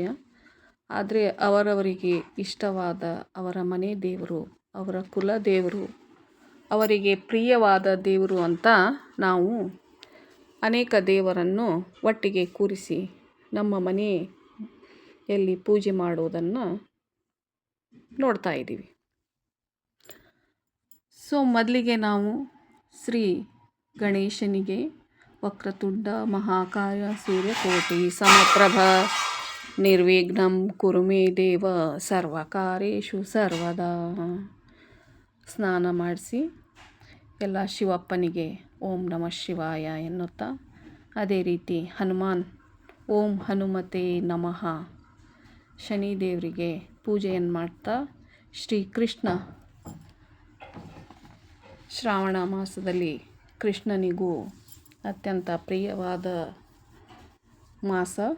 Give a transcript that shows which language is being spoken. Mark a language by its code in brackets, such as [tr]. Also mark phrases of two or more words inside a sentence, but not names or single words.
[kn] ಆದರೆ ಅವರವರಿಗೆ ಇಷ್ಟವಾದ ಅವರ ಮನೆ ದೇವರು, ಅವರ ಕುಲ ದೇವರು, ಅವರಿಗೆ ಪ್ರಿಯವಾದ ದೇವರು ಅಂತ ನಾವು ಅನೇಕ ದೇವರನ್ನು ಒಟ್ಟಿಗೆ ಕೂರಿಸಿ ನಮ್ಮ ಮನೆಯಲ್ಲಿ ಪೂಜೆ ಮಾಡುವುದನ್ನು ನೋಡ್ತಾ ಇದ್ದೀವಿ. ಮೊದಲಿಗೆ ನಾವು ಶ್ರೀ ಗಣೇಶನಿಗೆ [sa] ವಕ್ರತುಂಡ ಮಹಾಕಾಯ ಸೂರ್ಯಕೋಟಿ ಸಮಪ್ರಭ ನಿರ್ವಿಘ್ನಂ ಕುರು ಮೇ ದೇವ ಸರ್ವಕಾರ್ಯೇಷು ಸರ್ವದಾ [kn] ಸ್ನಾನ ಮಾಡಿಸಿ ಎಲ್ಲ ಶಿವಪ್ಪನಿಗೆ [sa] ಓಂ ನಮಃ ಶಿವಾಯ [kn] ಎನ್ನುತ್ತಾ, ಅದೇ ರೀತಿ ಹನುಮಾನ್ [sa] ಓಂ ಹನುಮತೆ ನಮಃ, [kn] ಶನಿದೇವರಿಗೆ ಪೂಜೆಯನ್ನು ಮಾಡ್ತಾ, ಶ್ರೀಕೃಷ್ಣ ಶ್ರಾವಣ ಮಾಸದಲ್ಲಿ ಕೃಷ್ಣನಿಗೂ ಅತ್ಯಂತ ಪ್ರಿಯವಾದ ಮಾಸ.